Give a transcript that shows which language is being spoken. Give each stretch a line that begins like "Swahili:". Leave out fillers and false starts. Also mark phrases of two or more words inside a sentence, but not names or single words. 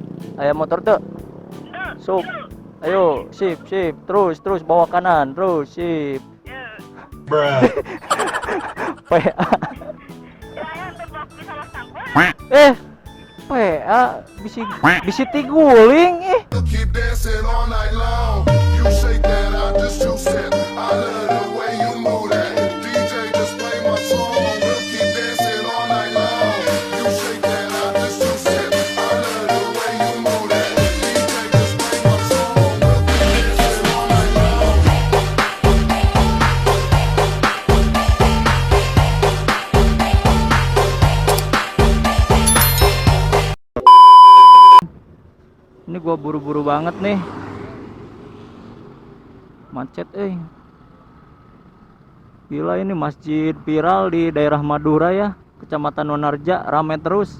Indonesian: Ayo motor tuh. Sup. Ayo, sip, sip. Terus bawa kanan. Terus, sip. Bruh. PA.
Sundanese: Eh, PA bisi bisi tiguling
English: Keep dancing all night long. You shake that out just two step. I love the way you move that. DJ just play my song. We'll keep dancing all night long. You shake that out just two step. I love the way you move that. DJ just play my song. We'll keep dancing all night long.
Indonesian: Ini gua buru-buru banget nih. Macet Gila, ini masjid viral di daerah Madura ya, Kecamatan Wonarja, rame terus.